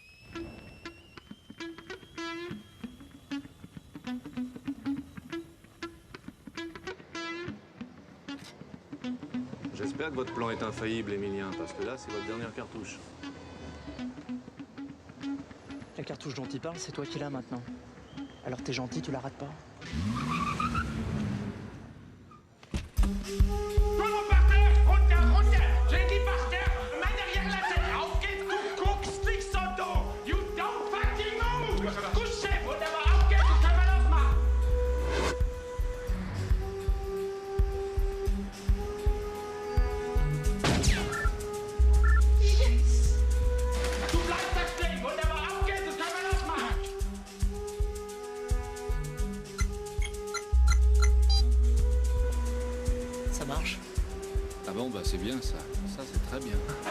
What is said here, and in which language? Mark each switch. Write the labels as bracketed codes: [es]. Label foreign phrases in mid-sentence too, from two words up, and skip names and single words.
[fr] J'espère que votre plan est infaillible, Émilien, parce que là, c'est votre dernière cartouche. La cartouche dont il parle, c'est toi qui l'as maintenant. Alors t'es gentil, tu la rates pas. Tout par terre, runter, j'ai dit par terre, main derrière la tête, [de] auf geht's, du guckst nicht so doof, [en] you don't fucking move, [de] couchez, wunderbar, auf geht's, du können wir losmachen. [en] Yes! [de] Du bleibst da stehen, wunderbar, auf geht's, du können wir losmachen. [fr] Ça marche? Ah bon, bah c'est bien ça. Ça, c'est très bien.